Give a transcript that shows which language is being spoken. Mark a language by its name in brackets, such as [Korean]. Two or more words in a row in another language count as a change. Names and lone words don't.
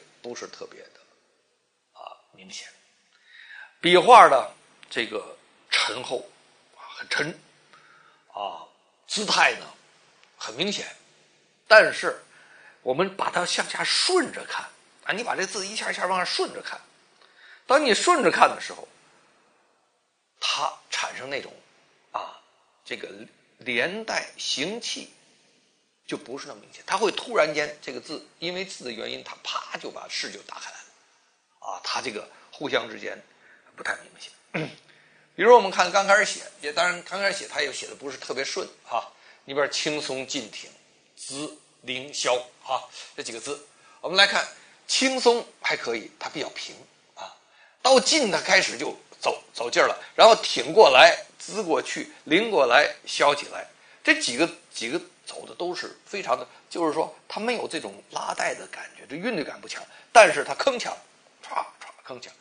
[Chinese] 不是特別的明顯，筆畫的這個沉厚很沉姿態呢很明顯，但是我們把它向下順着看你把這字一下一下往下順着看，當你順着看的時候，它產生那種這個連帶形氣就不是那麼明顯，它會突然間這個字因為字的原因，它啪就把視就打開來了它這個互相之間不太明顯。比如我們看剛開始寫，也當然剛開始寫它也寫的不是特別順你比如青松勁挺姿凌霄這幾個字，我們來看青松還可以，它比較平到勁它開始就走勁了，然後挺過來滋過去，凌過來消起來，這幾個走的都是非常的，就是說它沒有這種拉帶的感覺，這韻律感不強，但是它鏗鏘唰鏗鏘。